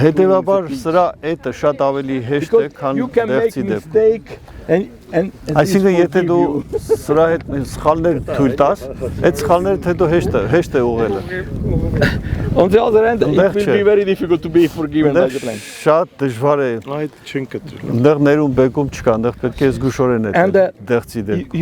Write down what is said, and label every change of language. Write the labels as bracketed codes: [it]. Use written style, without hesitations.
[hy] հետևաբար սրա էտը շատ ավելի հեշտ է, քան դեղցի դեպքում։ Այսինքն եթե դու սրա հետ սխալներ թույլ տաս, այդ սխալները հետո հեշտ է ուղղելը։ [en] On the other hand, it will be very difficult to be forgiven by the plant. [hy] Շատ դժվար է։ Այդ չեն կտրել։ Այնտեղ ներում բեկում չկա, այնտեղ պետք է զգուշորեն է դեղցի դեպքում։